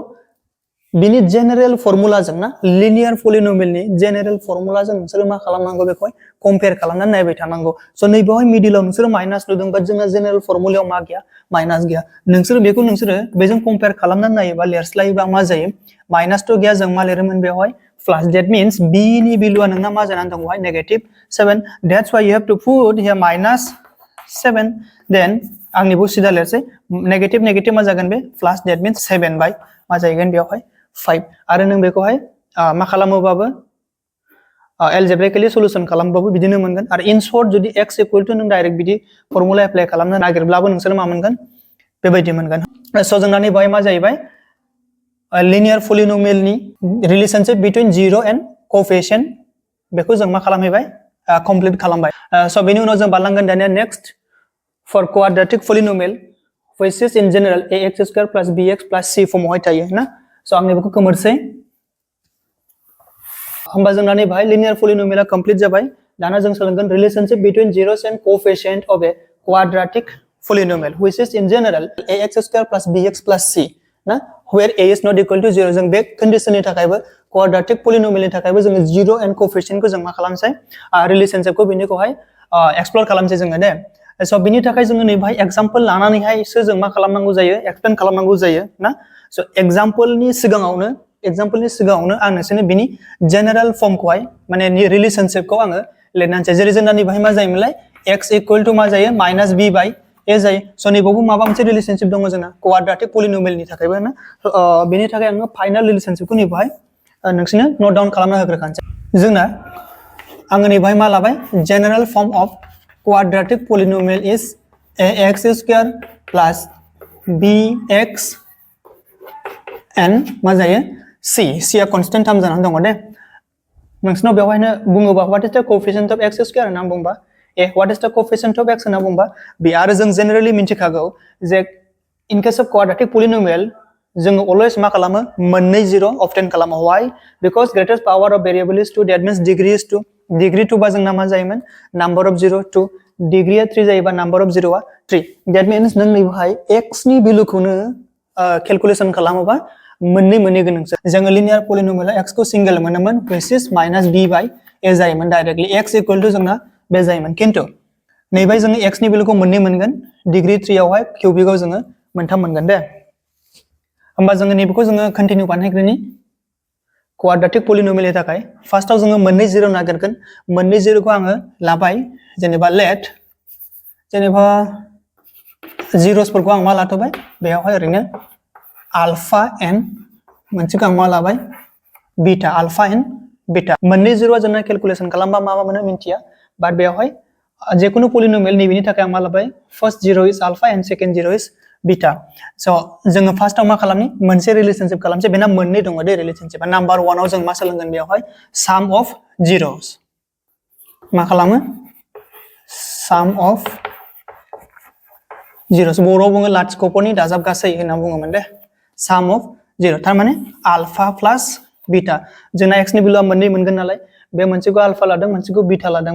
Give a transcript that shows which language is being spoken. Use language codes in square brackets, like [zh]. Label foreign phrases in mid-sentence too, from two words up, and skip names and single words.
[brx] बिनि जेनेरेल फर्मुलाजों ना [en] linear polynomialni general formulajong [brx] नोंसोर मा खालामनांगौ बेखौहाय कम्पेयार खालामनानै नायबाय थानांगौ स' नैबेहाय मिडिलाव नोंसोर माइनास नुदों बाट जोंना जेनेरेल फर्मुलायाव मा गैया माइनास गैया नोंसोर बेखौ बेजों कम्पेयार खालामनानै नायोबा लिरस्लायोबा मा जायो माइनास तो गैया जों मा लिरोमोन बेवहाय [en] plus that means [brx] b नि भेल्युआ नोंना मा जानानै दं बेवहाय नेगेटिव 7 [en] that's why you have to put here minus 7 [brx] देन आंनिबो सिदा लिरसै नेगेटिव नेगेटिव मा जागोन बे प्लस [en] that means [brx] 7 बाय मा जागोन बेवहाय 5 आरो नों बेखौहाय मा खालामोबाबो एलजेब्रिकली सल्यूशन खालामबाबो बिदिनो मोनगोन आरो [en] in short [brx] जुदि [en] x equal to [brx] नों डाइरेक्ट बिदि फर्मुला एप्लाइ खालामनो नागिरब्लाबो नोंसोर मा मोनगोन बेबायदि मोनगोन स' जोंना नै बाय मा जाहैबाय [en] linear polynomial [brx] ni [en] relationship between 0 and coefficient [brx] बेखौ जों मा खालामहैबाय complete खालामबाय so बेनि उनाव जों बारलांगोन दानिया [en] next for quadratic polynomial which is in general ax² plus bx plus c [brx] फर्मावहाय थायो ना so आं बेखौ खोमोरसै होमबा जोंना नै बाहाय [en] linear polynomial complete [brx] जाबाय दाना जों सोलोंगोन [en] relationship between zeros and coefficient of a quadratic polynomial which is in general ax² plus bx plus c [brx] ना [en] where a is not equal to 0 [brx] जों बे condition नि थाखायबो [en] quadratic polynomial [brx] नि थाखायबो जों [en] 0 and coefficient [brx] को जों मा खालामसै relationship को बिनिखौहाय explore खालामसै जोङो दे so बिनि थाखाय जोङो नै बाहाय example लानानैहायसो जों मा खालामनांगौ जायो explain खालामनांगौ जायो ना so example नि सिगाङावनो आं नोंसोरनो बिनि [en] general form [brx] खौहाय माने नि relationship खौ आङो लिरनानैसै जेरै जोंना नै बाहाय मा जायोमोनलाय [en] x equal to [brx] मा जायो [en] minus b by a [brx] जायो so नैबावबो माबा मोनसे relationship दङ जोंना [en] quadratic polynomial [brx] नि थाखायबो ना बेनि थाखाय आङो [en] final relationship [brx] खौ नै बाहाय नोंसोरनो [en] note down [brx] खालामना होग्रोखानोसै जोंना आङो नै बाहाय मा लाबाय [en] general form of quadratic polynomial is ax square plus [brx] bx and मा जायो c a constant term जानानै दङ दे नोंसोरनाव बेवहायनो बुङोबा [en] what is the coefficient of x square [brx] होनना बुंबा [en] what is the coefficient of x [brx] होनना बुंबा बे आरो जों generally मिन्थिखागौ जे in [en] case of quadratic polynomial [brx] जोङो always मा खालामो मोननै 0 obtain खालामो [en] why because greatest power of variable is 2 that means degree is 2 degree 2 [brx] बा जोंना मा जायोमोन [en] number of 0 2 degree 3 [brx] जायोबा [en] number of 0 [brx] आ 3 [en] that means [brx] नों नैबेहाय x नि भेलुखौनो calculation खालामोबा मोननै गोनांसो जोङो [en] linear polynomial x [brx] को सिंगल मोनोमोन [en] which is minus b by a [brx] जायोमोन डाइरेक्टली [en] x equal to [brx] जोंना बे जायोमोन किन्तु नैबाय जोङो x नि भेलुखौ मोननै मोनगोन डिग्री 3 आवहाय क्यूबिकआव जोङो मोनथाम मोनगोन दे होमबा जोङो नैबेखौ जोङो कन्टिन्यू बानायग्रोनि [en] quadratic polynomial [brx] नि थाखाय फार्स्टआव जोङो मोननै 0 नागिरगोन मोननै 0 खौ आङो लाबाय जेनेबा let जेनेबा zeros फोरखौ आं मा लाथबाय बेयावहाय ओरैनो alpha n मोनसेखौ आं मा लाबाय बीटा [en] alpha and beta [brx] मोननै 0 जोंना कैलकुलेशन खालामबा मा मोनो मिन्थिया बाट बेयावहाय जेखुनु polynomial नैबेनि थाखाय आं मा लाबाय [en] first 0 is alpha and second 0 is beta [brx] so जोङो फार्स्टआव मा खालामनि मोनसे रिलेशनशिप खालामसै बेना मोननै दङ दे रिलेशनशिपा नम्बर 1 आव जों मा सोलोंगोन बेयावहाय [en] sum of zeros [brx] मा खालामो [en] sum of zeros [brx] बर'आव बुङो लाथिख'फोरनि दाजाब गासै होनना बुङोमोन दे [en] sum of 0 [brx] थारमाने [en] alpha plus beta [brx] जोंना x नि भेलुआ मोननै मोनगोन नालाय बे मोनसेखौ alpha लादों मोनसेखौ बीटा लादों